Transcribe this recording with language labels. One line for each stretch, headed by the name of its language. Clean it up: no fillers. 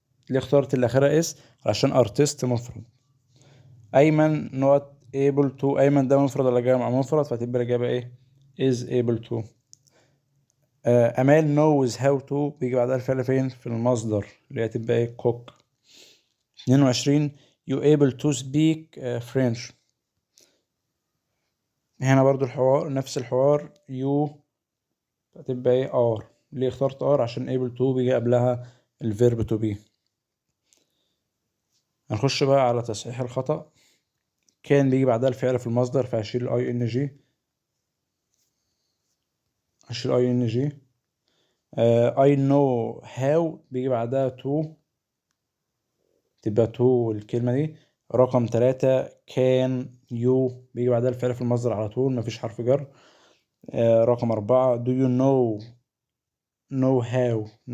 Arabic: ليه اخترت اللي اخرها اس؟ عشان artist مفرد. ايمن
English: not able to،
Arabic: ايمن ده مفرد ولا جمع؟ مفرد، فتبقى الاجابه ايه
English: is able to.
Arabic: امال
English: knows how to
Arabic: بيجي بعدها الفعل فين؟ في المصدر اللي هي تبقى ايه cook.
English: 22 you able to speak French.
Arabic: هنا برضو الحوار نفس الحوار you هتبقى ايه are. ليه اخترت are؟ عشان
English: able to
Arabic: بيجي قبلها الفيرب to be. هنخش بقى على تصحيح الخطأ. كان بيجي بعدها الفعل في المصدر، فهشيل اي ان جي، هشيل اي ان جي.
English: I know how
Arabic: بيجي بعدها to، تبقى to الكلمة دي. رقم 3 can you بيجي بعدها الفعل في المصدر على طول، مفيش حرف جر. رقم
English: 4 do you know how.